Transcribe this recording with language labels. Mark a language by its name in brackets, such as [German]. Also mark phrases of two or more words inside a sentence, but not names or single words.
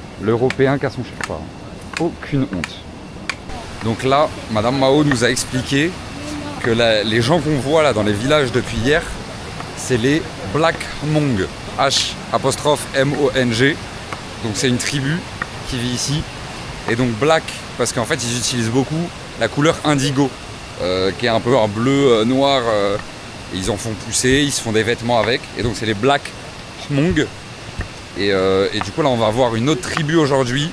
[French] L'Européen qui a son Sherpa. Hein. Aucune honte. Donc là, Madame Mao nous a expliqué que les gens qu'on voit là dans les villages depuis hier, c'est les Black Hmong. H''M-O-N-G. Donc c'est une tribu qui vit ici. Et donc Black, parce qu'en fait ils utilisent beaucoup la couleur indigo, qui est un peu un bleu noir. Et ils en font pousser, ils se font des vêtements avec. Et donc c'est les Black Hmong. Et du coup là on va voir une autre tribu aujourd'hui.